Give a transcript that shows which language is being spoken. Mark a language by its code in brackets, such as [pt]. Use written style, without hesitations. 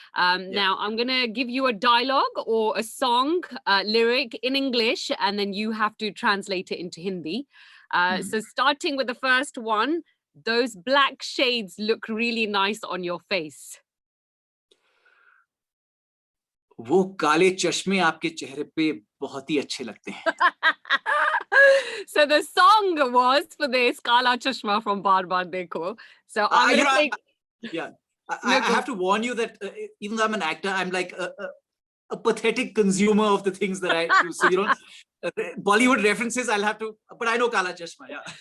[en] Now I'm gonna give you a dialogue or a song lyric in English, and then you have to translate it into Hindi. So starting with the first one. Those black shades look really nice on your face. [hi] वो काले चश्मे आपके चेहरे पे बहुत ही अच्छे लगते हैं. [en] So the song was for this Kala Chashma from Bar Bar Dekho. So I'm going to take... Yeah. I have to warn you that even though I'm an actor, I'm like a pathetic consumer of the things that I do. So, Bollywood references, I'll have to, but I know Kala Chashma, yeah.